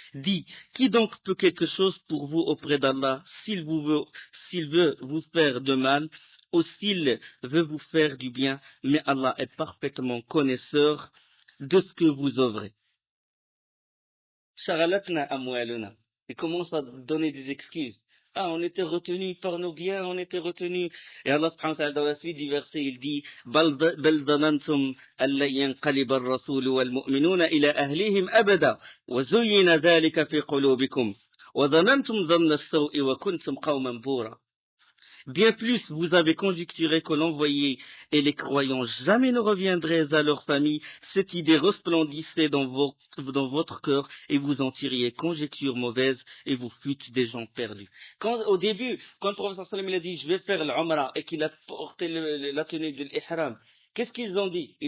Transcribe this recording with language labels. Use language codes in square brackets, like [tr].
[fr] Dis, qui donc peut quelque chose pour vous auprès d'Allah, s'il veut vous faire de mal, ou s'il veut vous faire du bien, mais Allah est parfaitement connaisseur de ce que vous œuvrez. [ar] Shaghalatna amwaluna. [fr] Il commence à donner des excuses. Ah, on était retenus par nos biens, on était retenus. [ar] Et Allah subhanahu wa ta'ala, [fr] dans la suite du verset, il dit, [ar] بل ظننتم أن لن ينقلب الرسول والمؤمنون إلى أهلهم أبدا وزين ذلك في قلوبكم وظننتم ظن السوء وكنتم قوما بورا. [fr] Bien plus, vous avez conjecturé que l'envoyé et les croyants jamais ne reviendraient à leur famille. Cette idée resplendissait dans votre cœur et vous en tiriez conjecture mauvaise et vous fûtes des gens perdus. Au début, quand le professeur sallam il a dit je vais faire l'Umrah et qu'il a porté la tenue de l'Ihram, qu'est-ce qu'ils ont dit?